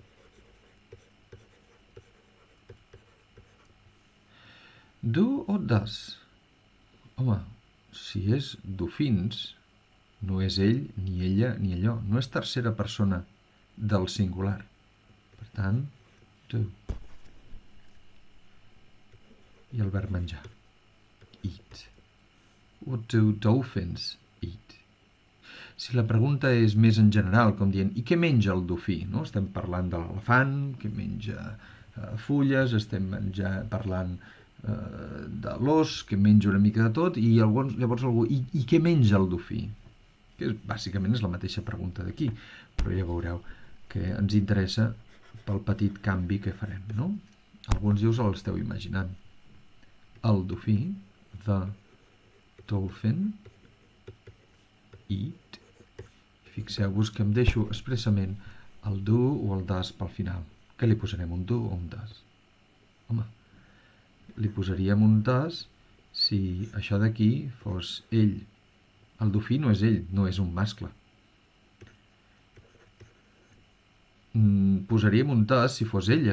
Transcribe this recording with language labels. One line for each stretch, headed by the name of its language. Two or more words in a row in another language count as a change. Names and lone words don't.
Catalan: Do o does? Home, si és dofins, no és ell, ni ella, ni allò. No és tercera persona del singular. Per tant, do. I el verb menjar.
English: Eat. What do dolphins eat?
Catalan: Si la pregunta és més en general, com dient, i què menja el dofí? No? Estem parlant de l'elefant, que menja fulles, estem parlant de l'os, que menja una mica de tot, i llavors algú, i què menja el dofí? Que bàsicament és la mateixa pregunta d'aquí, però ja veureu que ens interessa pel petit canvi que farem, no? Alguns ja us l'esteu imaginant. El dofí,
English: the dolphin, eat.
Catalan: Fixeu-vos que em deixo expressament el do o el does pel final. Què li posarem, un do o un does? Home, li posaríem un does si això d'aquí fos ell. El dofí no és ell, no és un mascle. Posaríem un does si fos ella.